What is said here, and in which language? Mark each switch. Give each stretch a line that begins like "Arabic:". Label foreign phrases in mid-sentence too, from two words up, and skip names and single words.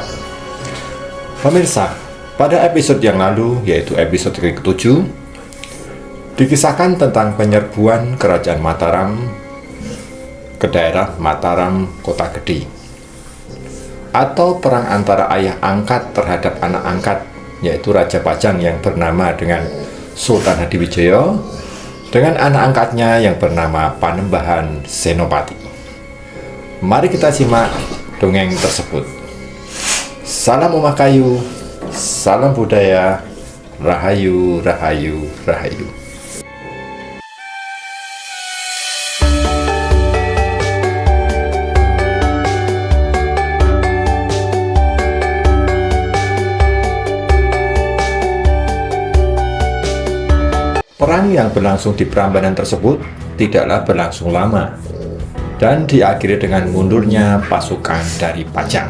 Indonesian: Pemirsa, pada episode yang lalu, yaitu episode ke-7, dikisahkan tentang penyerbuan Kerajaan Mataram ke daerah Mataram Kota Gede, atau perang antara ayah angkat terhadap anak angkat, yaitu Raja Pajang yang bernama dengan Sultan Hadiwijaya dengan anak angkatnya yang bernama Panembahan Senopati. Mari kita simak dongeng tersebut. Salam Omakayu, salam budaya, rahayu, rahayu, rahayu. Perang yang berlangsung di Prambanan tersebut tidaklah berlangsung lama dan diakhiri dengan mundurnya pasukan dari Pajang.